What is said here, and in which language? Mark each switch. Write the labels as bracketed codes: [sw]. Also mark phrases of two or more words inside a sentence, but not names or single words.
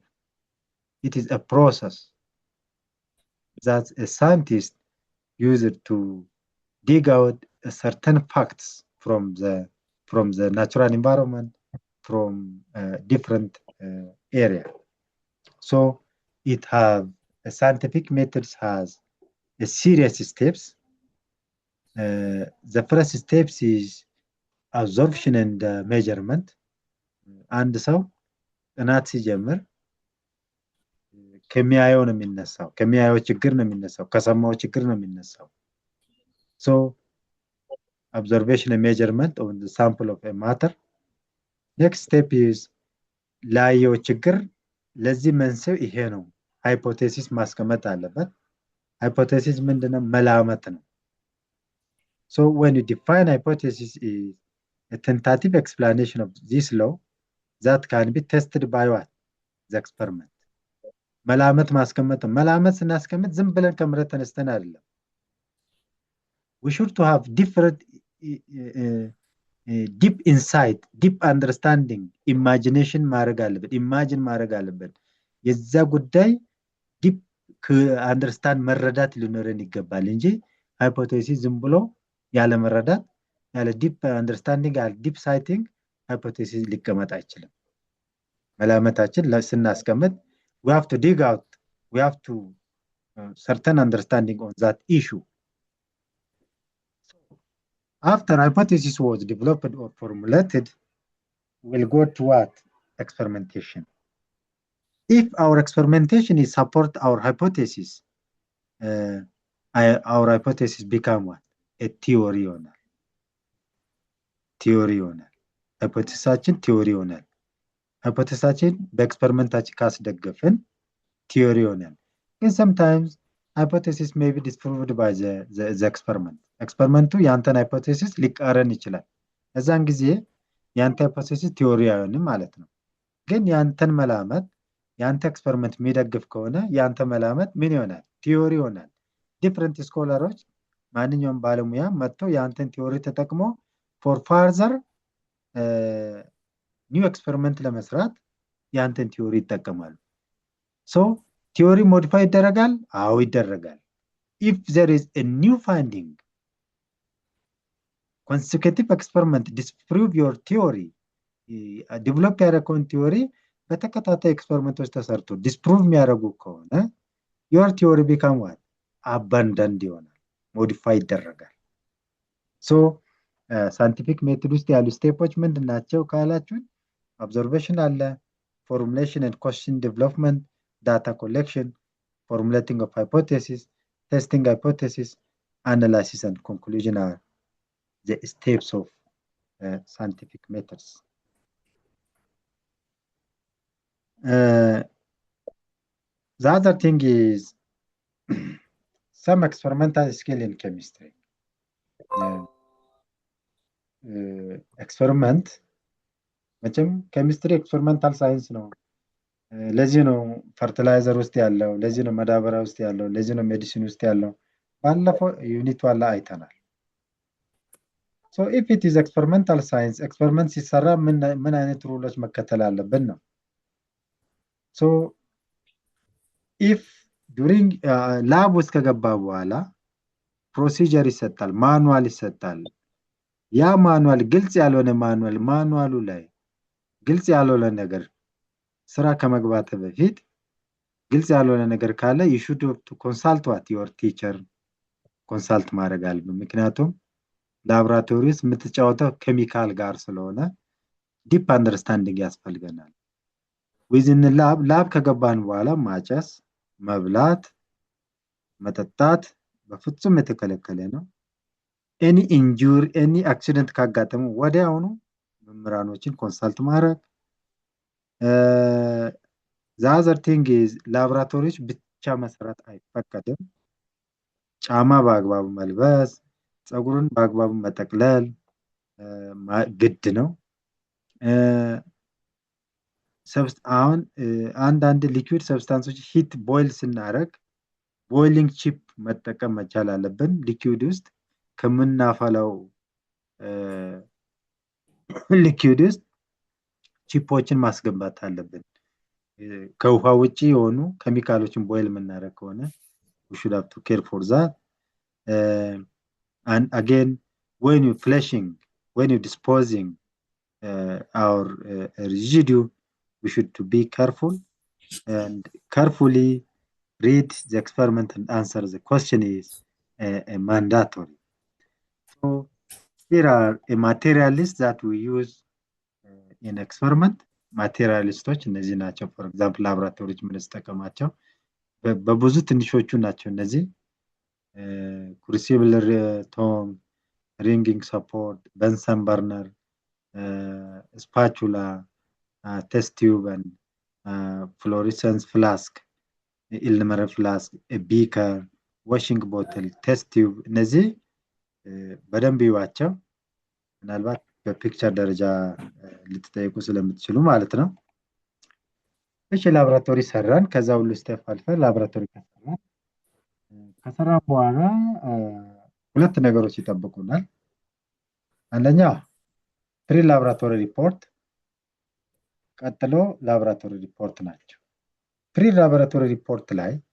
[en] It is a process that a scientist uses to dig out certain facts from the natural environment, from different area. So it have a scientific methods has a series of steps. The first steps is absorption and measurement. [am] አንድ ሰው ጥናት ሲጀምር ከሚያየው ነው የሚነሳው፣ ከሚያየው ችግር ነው የሚነሳው፣ ከሰማው ችግር ነው የሚነሳው። [en] So observation and measurement of the sample of a matter. Next step is [am] ላየው ችግር ለዚህ መንስኤው ይሄ ነው ሃይፖቴሲስ ማስቀመጥ አለበት። ሃይፖቴሲስ ምንድነው? መላመት ነው። [en] So when you define hypothesis is a tentative explanation of this law that can be tested by what? The experiment. [am] መላመት ማስቀመጥ መላመት ስናስቀምጥ ዝም ብለን ከመሬት ተነስተን አይደለም። [en] We should to have different deep insight, deep understanding, imagination [am] ማድረግ አለበት imagine ማድረግ አለበት የዛ ጉዳይ [en] deep understand [am] መረዳት ሊኖረን ይገባል እንጂ hypothesis ዝም ብሎ ያለ መረዳት ያለ [en] deep understanding [am] ያለ [en] deep sighting hypothesis [am] ሊቀመጥ አይችልም። መላመታችን ስናስቀምጥ [en] we have to dig out, we have to certain understanding on that issue. After hypothesis was developed or formulated, we'll go to what? Experimentation. If our experimentation is support our hypothesis, our hypothesis become what? A theory [am] ይሆናል። theory ይሆናል። hypothesisችን theory ይሆናል። hypothesisችን በኤክስፐሪመንታችን ካስደገፈን theory ይሆናል። ግን [en] sometimes hypothesis may be disproved by the experiment. [am] ኤክስፐሪመንቱ ያንተን hypothesis ሊቃረን ይችላል። እዛን ጊዜ ያንተ hypothesis theory አይሆንም ማለት ነው። ግን ያንተን መላመት ያንተ ኤክስፐሪመንት የሚደግፍ ከሆነ ያንተ መላመት ምን ይሆናል? theory ይሆናል። [en] different scholars [am] ማንኛውም ባለሙያ መጥቶ ያንተን theory ተጠቅሞ [en] for further new experiment [am] ለመስራት ያንተን theory ይጠቀማሉ። [en] So theory modify [am] ይደረጋል? አዎ ይደረጋል። [en] If there is a new finding, consecutive experiment disprove your theory, develop ያደረገውን theory [am] በተከታታይ ኤክስፐሪመንቶች ተሰርቶ [en] disprove [am] የሚያደርጉ ከሆነ [en] your theory become what? abandoned ይሆናል፣ modify ይደረጋል። So scientific method [am] ውስጥ ያሉ ስቴፖች ምንድናቸው ካላችሁን [en] observation አለ፣ formulation and question development, data collection, formulating of hypothesis, testing hypothesis, analysis and conclusion are the steps of scientific methods. The other thing is some experimental skill in chemistry. [am] Experiment መቼም ኬሚስትሪ [en] experimental science [am] ነው። ለዚህ ነው ፈርቲላይዘር ውስጥ ያለው፣ ለዚህ ነው መዳበሪያ ውስጥ ያለው፣ ለዚህ ነው ሜዲሲን ውስጥ ያለው። ባለፈው ዩኒት ዋላ አይተናል። [en] So if it is experimental science, experiment [am] ሲሰራ ምን አይነት ሩሎች መከተል አለብን ነው። So [en] if during [am] ላብ ውስጥ ከገባ በኋላ ፕሮሲጀር ይሰጣል፣ ማኑዋል ይሰጣል። ያ ማኑዋል ግልጽ ያልሆነ ማኑዋሉ ላይ ግልጽ ያልሆነ ነገር ስራ ከመግባት በፊት ግልጽ ያልሆነ ነገር ካለ [en] you should to consult what your teacher consult [am] ማድረግ አለብን። ምክንያቱም ላብራቶሪ ውስጥ የምትጫወተው ኬሚካል ጋር ስለሆነ [en] deep understanding [am] ያስፈልገናል። within ላብ ከገባን በኋላ ማጨስ፣ መብላት፣ መጠጣት በፍጹም የተከለከለ ነው። [en] any injury, any accident [am] ካጋጠሙ ወዲያውኑ መምህራኖችን ኮንሰልት ማድረግ። [en] the other thing is [am] ላብራቶሪዎች ብቻ መስራት አይፈቀድም። ጫማ በአግባቡ መልበስ፣ ፀጉርን በአግባቡ መጠቅለል ግድ ነው። አሁን አንዳንድ [en] liquid substances heat boil [am] ስናደርግ [en] boiling chip [am] መጠቀም መቻል አለብን። ሊኩዊድ ውስጥ ከምናፈላው ሊኩዊድ ውስጥ ቺፖችን ማስገባት አለብን። ከውሃ ውጪ የሆኑ ኬሚካሎችን ቦይል የምናደርግ ከሆነ [en] we should have to care for that. And again, when you flushing, when you disposing our residue, we should to be careful and carefully read the experiment and answer the question is mandatory. So here are a materialist that we use in experiment. [am] ማቴሪያሊስቶች እነዚህ ናቸው። [en] for example [am] ላብራቶሪዎች የምንጠቀማቸው በብዙ ትንሾቹ ናቸው እነዚህ [en] crucible tong, ringing support, Bunsen burner, spatula, test tube and fluorescence flask, Ilmer flask, a beaker, washing bottle, test tube. [am] እነዚህ በደንብ ይዋቸው ምናልባት በፒክቸር ደረጃ ልትጠይቁ ስለምትችሉ ማለት ነው። እሺ ላብራቶሪ ሰራን። ከዛ ሁሉ ስቴፕ አልፈን ላብራቶሪ ከሰራን በኋላ ሁለት ነገሮች ይጠብቁናል። አንደኛ [en] pre laboratory report፣ [am] ቀጥሎ [en] laboratory report [am] ናቸው። [en] pre laboratory report [am] ላይ